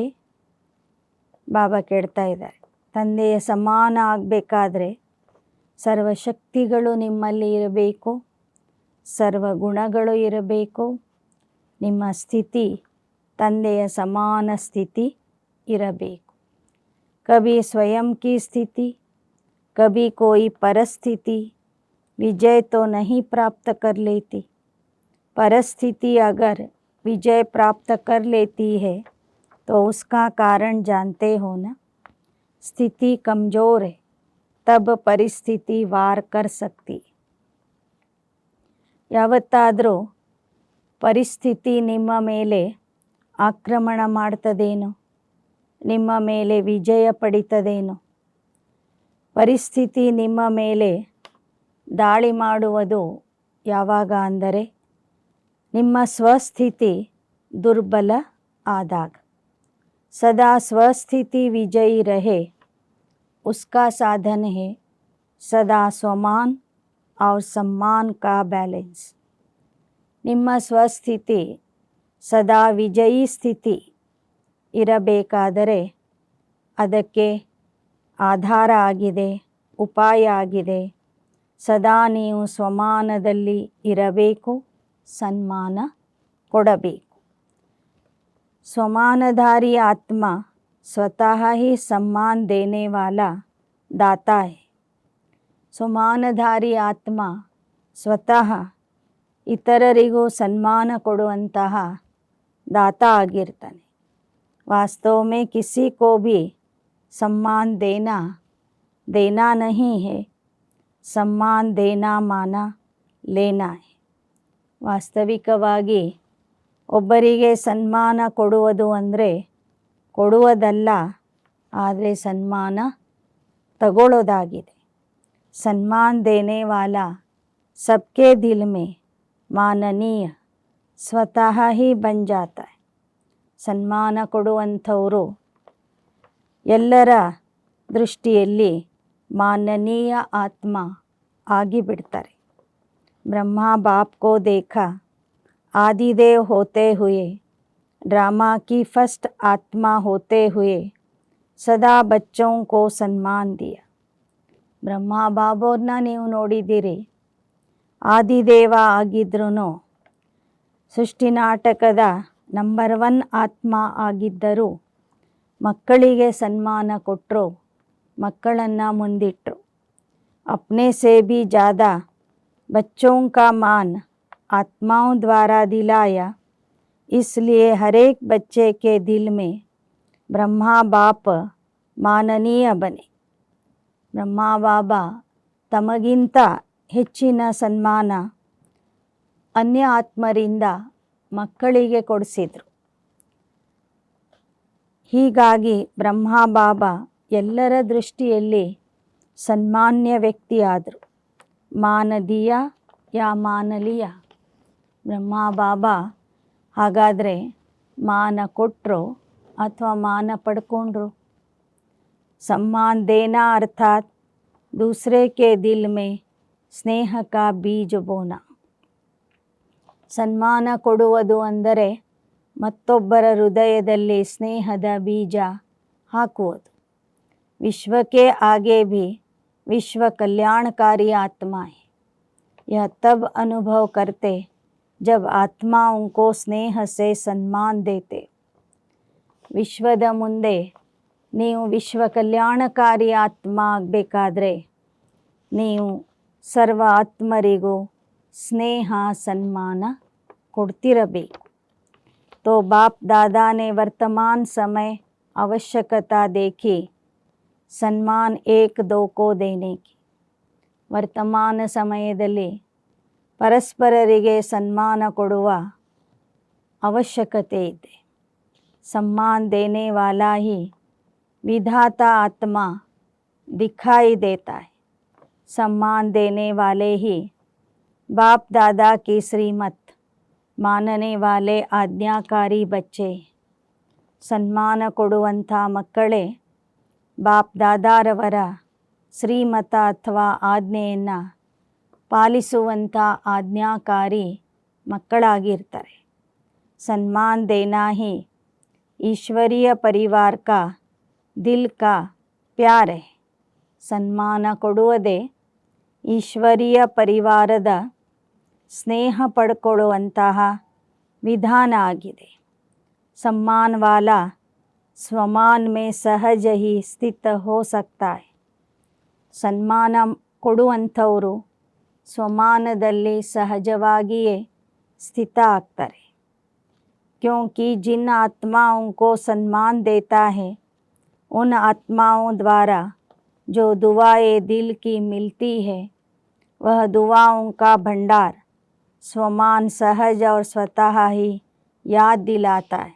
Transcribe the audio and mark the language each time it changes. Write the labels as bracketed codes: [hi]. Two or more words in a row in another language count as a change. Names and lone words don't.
[kn] ಬಾಬಾ ಕೇಳ್ತಾ ಇದ್ದಾರೆ, ತಂದೆಯ ಸಮಾನ ಆಗಬೇಕಾದ್ರೆ ಸರ್ವಶಕ್ತಿಗಳು ನಿಮ್ಮಲ್ಲಿ ಇರಬೇಕು, ಸರ್ವಗುಣಗಳು ಇರಬೇಕು, ನಿಮ್ಮ ಸ್ಥಿತಿ ತಂದೆಯ ಸಮಾನ ಸ್ಥಿತಿ ಇರಬೇಕು. [hi] कभी स्वयं की स्थिति, कभी कोई परिस्थिति विजय तो नहीं प्राप्त कर लेती. परिस्थिति अगर विजय प्राप्त कर लेती है तो उसका कारण जानते हो ना. स्थिति कमज़ोर है तब परिस्थिति वार कर सकती. [kn] ಯಾವತ್ತಾದರೂ ಪರಿಸ್ಥಿತಿ ನಿಮ್ಮ ಮೇಲೆ ಆಕ್ರಮಣ ಮಾಡ್ತದೇನೋ, ನಿಮ್ಮ ಮೇಲೆ ವಿಜಯ ಪಡಿತದೇನೋ. ಪರಿಸ್ಥಿತಿ ನಿಮ್ಮ ಮೇಲೆ ದಾಳಿ ಮಾಡುವುದು ಯಾವಾಗ ಅಂದರೆ ನಿಮ್ಮ ಸ್ವಸ್ಥಿತಿ ದುರ್ಬಲ ಆದಾಗ. [hi] सदा स्वस्थिति विजयी रहे उसका साधन है सदा स्वमान और सम्मान का बैलेंस. [kn] ನಿಮ್ಮ ಸ್ವಸ್ಥಿತಿ ಸದಾ ವಿಜಯಿ ಸ್ಥಿತಿ ಇರಬೇಕಾದರೆ ಅದಕ್ಕೆ ಆಧಾರ ಆಗಿದೆ, ಉಪಾಯ ಆಗಿದೆ. ಸದಾ ನೀವು ಸ್ವಮಾನದಲ್ಲಿ ಇರಬೇಕು, ಸನ್ಮಾನ ಕೊಡಬೇಕು. [hi] स्वमानधारी आत्मा स्वतः ही सम्मान देने वाला दाता है. [kn] ಸ್ವಮಾನಧಾರಿ ಆತ್ಮ ಸ್ವತಃ ಇತರರಿಗೂ ಸನ್ಮಾನ ಕೊಡುವಂತಹ ದಾತ ಆಗಿರ್ತಾನೆ. [hi] वास्तव में किसी को भी सम्मान देना नहीं है, सम्मान देना माना लेना है. [kn] ವಾಸ್ತವಿಕವಾಗಿ ಒಬ್ಬರಿಗೆ ಸನ್ಮಾನ ಕೊಡುವುದು ಅಂದರೆ ಕೊಡುವುದಲ್ಲ, ಆದರೆ ಸನ್ಮಾನ ತಗೊಳ್ಳೋದಾಗಿದೆ. [hi] सम्मान देने वाला सबके दिल में माननीय स्वतः ही बन जाता है. [kn] ಸನ್ಮಾನ ಕೊಡುವಂಥವರು ಎಲ್ಲರ ದೃಷ್ಟಿಯಲ್ಲಿ ಮಾನನೀಯ ಆತ್ಮ ಆಗಿಬಿಡ್ತಾರೆ. [hi] ब्रह्मा बाप को देखा आदिदेव होते हुए, ड्रामा की फर्स्ट आत्मा होते हुए सदा बच्चों को सम्मान दिया. [kn] ಬ್ರಹ್ಮ ಬಾಬೋರ್ನ ನೀವು ನೋಡಿದ್ದೀರಿ, ಆದಿದೇವ ಆಗಿದ್ರೂ ಸೃಷ್ಟಿ ನಾಟಕದ ನಂಬರ್ 1 ಆತ್ಮ ಆಗಿದ್ದರೂ ಮಕ್ಕಳಿಗೆ ಸನ್ಮಾನ ಕೊಟ್ಟರು, ಮಕ್ಕಳನ್ನು ಮುಂದಿಟ್ಟರು. [hi] अपने से भी ज़्यादा बच्चों का मान आत्माओं द्वारा दिलाया. इसलिए हर एक बच्चे के दिल में ब्रह्मा बाप माननीय बने. [kn] ಬ್ರಹ್ಮ ಬಾಬಾ ತಮಗಿಂತ ಹೆಚ್ಚಿನ ಸನ್ಮಾನ ಅನ್ಯ ಆತ್ಮರಿಂದ ಮಕ್ಕಳಿಗೆ ಕೊಡಿಸಿದರು. ಹೀಗಾಗಿ ಬ್ರಹ್ಮ ಬಾಬಾ ಎಲ್ಲರ ದೃಷ್ಟಿಯಲ್ಲಿ ಸನ್ಮಾನ್ಯ ವ್ಯಕ್ತಿಯಾದರು. [hi] मानदिया या मानलिया. [kn] ಬ್ರಹ್ಮ ಬಾಬಾ ಹಾಗಾದರೆ ಮಾನ ಕೊಟ್ಟರು ಅಥವಾ ಮಾನ ಪಡ್ಕೊಂಡ್ರು? [hi] सम्मान देना अर्थात दूसरे के दिल में स्नेह का बीज बोना. [kn] ಸನ್ಮಾನ ಕೊಡುವುದು ಅಂದರೆ ಮತ್ತೊಬ್ಬರ ಹೃದಯದಲ್ಲಿ ಸ್ನೇಹದ ಬೀಜ ಹಾಕುವುದು. [hi] ವಿಶ್ವ के आगे भी विश्व कल्याणकारी आत्मा है। यह तब अनुभव करते जब आत्माओं को स्नेह से सम्मान देते। [kn] ವಿಶ್ವದ ಮುಂದೆ ನೀವು ವಿಶ್ವ ಕಲ್ಯಾಣಕಾರಿ ಆತ್ಮ ಆಗಬೇಕಾದ್ರೆ ನೀವು ಸರ್ವ ಆತ್ಮರಿಗೂ ಸ್ನೇಹ ಸಮ್ಮಾನ ಕೊಡ್ತಿರಬೇಕು। [hi] तो बाप दादा ने वर्तमान समय आवश्यकता देखी सम्मान एक दो को देने की। [kn] ವರ್ತಮಾನ ಸಮಯದಲ್ಲಿ ಪರಸ್ಪರರಿಗೆ ಸನ್ಮಾನ ಕೊಡುವ ಅವಶ್ಯಕತೆ ಇದೆ। [hi] सम्मान देने वाला ही विधाता आत्मा दिखाई देता है। सम्मान देने वाले ही बाप दादा की श्रीमत मानने वाले आज्ञाकारी बच्चे। [kn] ಸನ್ಮಾನ ಕೊಡುವಂಥ ಮಕ್ಕಳೇ ಬಾಪ್ ದಾದಾರವರ ಶ್ರೀಮತ ಅಥವಾ ಆಜ್ಞೆಯನ್ನು ಪಾಲಿಸುವಂಥ ಆಜ್ಞಾಕಾರಿ ಮಕ್ಕಳಾಗಿರ್ತಾರೆ। [hi] सम्मान देना ही ईश्वरीय परिवार का दिल का प्यार है। [kn] ಸನ್ಮಾನ ಕೊಡುವುದೇ ಈಶ್ವರೀಯ ಪರಿವಾರದ ಸ್ನೇಹ ಪಡ್ಕೊಳ್ಳುವಂತಹ ವಿಧಾನ ಆಗಿದೆ। [hi] सम्मान वाला स्वमान में सहज ही स्थित हो सकता है। [kn] ಸನ್ಮಾನ ಕೊಡುವಂಥವರು ಸ್ವಮಾನದಲ್ಲಿ ಸಹಜವಾಗಿಯೇ ಸ್ಥಿತ ಆಗ್ತಾರೆ। [hi] क्योंकि जिन आत्माओं को सम्मान देता है उन आत्माओं द्वारा जो दुआएं दिल की मिलती है वह दुआओं का भंडार स्वमान सहज और स्वतः ही याद दिलाता है।